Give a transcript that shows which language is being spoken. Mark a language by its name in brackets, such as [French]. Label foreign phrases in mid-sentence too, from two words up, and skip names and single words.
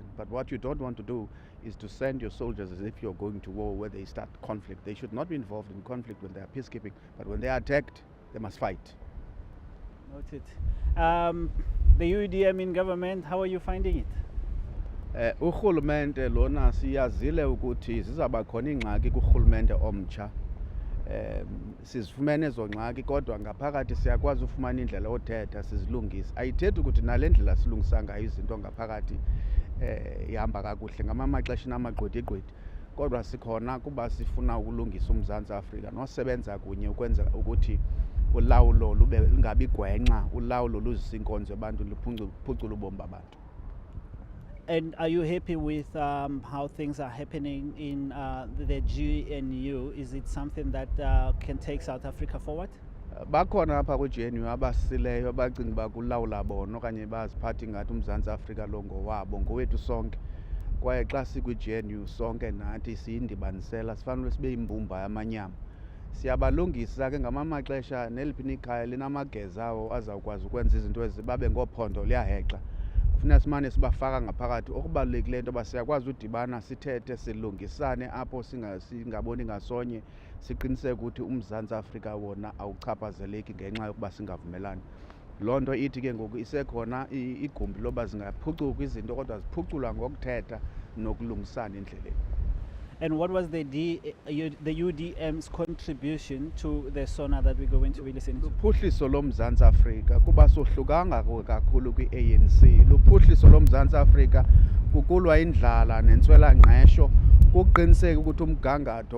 [English] But what you don't want to do is to send your soldiers as if you're going to war where they start conflict. They should not be involved in conflict when they are peacekeeping, but when they are attacked, they must fight. Noted. The UDM in government, how are you finding it? [Xhosa] Urhulumente lona siyazile ukuthi zizaba khona ingxaki kurhulumente omtsha. Sizifumene ezo ngxaki, kodwa ngaphakathi siyakwazi ufumana indlela othetha sizilungise. Ayithethi ukuthi nale ndlela silungisa ngayo izinto ngaphakathi ihamba kakuhle ngamamaxesha namagqwetha-gqwetha, kodwa sikhona kuba sifuna ukulungisa uMzantsi Afrika nosebenza kunye ukwenza ukuthi ulawulo lube lingabi gwenxa, ulawulo luzisa inkonzo yabantu luphucule ubomi babantu. [English] And are you happy with how things are happening in the GNU? Is it something that can take South Africa forward? [Xhosa] Bakhona apha kwi-GNU abasileyo abacinga uba kulawula bona okanye baziphathe ngathi uMzantsi Afrika lo ngowabo, ngowethu sonke. Kwaye xa sikwi-GNU sonke nathi siyindibanisela, sifanele sibe yimbumba yamanyama. Siyabalungisa ke ngamamaxesha neliphi ikhaya linamageza awo azawukwazi ukwenza izinto ezibabe ngophondo liyahexa. Kufuneka simane sibafaka ngaphakathi. Okubalulekileyo into yoba siyakwazi udibana sithethe silungisane apho singaboni ngasonye, siqiniseke ukuthi uMzantsi Afrika wona awuchaphazeleki ngenxa yokuba singavumelani. loo nto ithi ke ngoku isekhona igumbi loba zingaphucuka izinto kodwa ziphuculwa ngokuthetha nokulungisana endleleni. [English] And what was the UDM's contribution to the SONA that we're going to be listening to? [Xhosa] Luphuhliso loMzantsi Afrika kuba sohlukanga kakhulu kwi-ANC. Luphuhliso loMzantsi Afrika kukulwa indlala nentswelangqesho, kuqiniseka ukuthi umgangatho